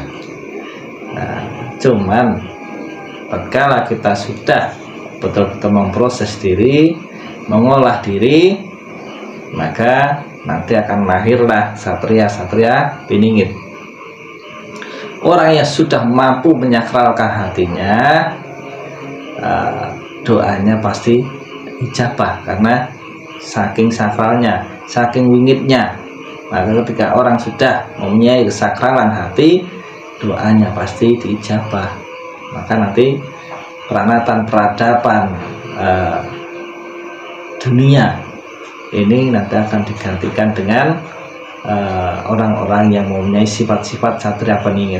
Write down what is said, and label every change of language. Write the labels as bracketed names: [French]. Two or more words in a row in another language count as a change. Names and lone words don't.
[Indonesian] Nah, cuman tatkala kita sudah betul-betul memproses diri, mengolah diri, maka nanti akan lahirlah satria-satria piningit. Orang yang sudah mampu menyakralkan hatinya, doanya pasti ijabah, karena saking sakralnya, saking wingitnya. Maka ketika orang sudah mempunyai kesakralan hati, doanya pasti diijabah. Maka nanti peradaban dunia ini nanti akan digantikan dengan orang-orang yang mempunyai sifat-sifat satria peningit.